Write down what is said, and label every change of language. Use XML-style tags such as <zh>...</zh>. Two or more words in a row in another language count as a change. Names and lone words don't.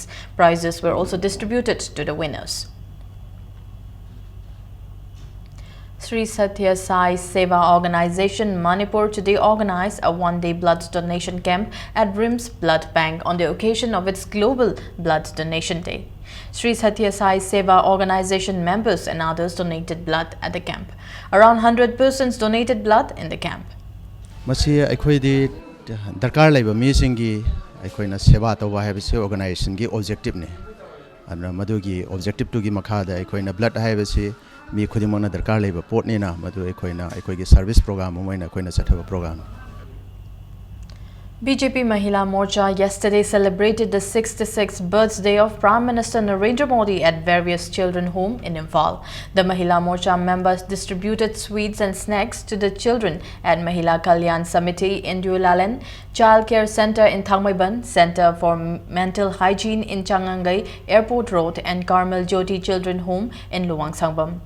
<en>Prizes were also distributed to the winners. Sri Satya Sai Seva Organization Manipur today organized a one-day blood donation camp at RIMS Blood Bank on the occasion of its Global Blood Donation Day. Sri Satya Sai Seva Organization members and others donated blood at the camp. Around 100 persons donated blood in the camp.</en> <mni>Masi aikoi di darkar laiba mi singi aikoi na seva tawa habisi organization gi objective ne. Ana madugi objective tu gi makha da aikoi na blood habisi mi khudimona darkar leba port ni na madu ekoi gi</mni> <en>service program</en> <mni>moina ekoi na chathaba program.</mni> <en>BJP Mahila Morcha yesterday celebrated the 66th birthday of Prime Minister Narendra Modi at various children home in Imphal. The Mahila Morcha members distributed sweets and snacks to the children at Mahila Kalyan Samiti in Dualalan, Child Care Center in Thangmaiban, Center for Mental Hygiene in Changangai, Airport Road and Carmel Jyoti Children Home in Luang Sangbam.</en>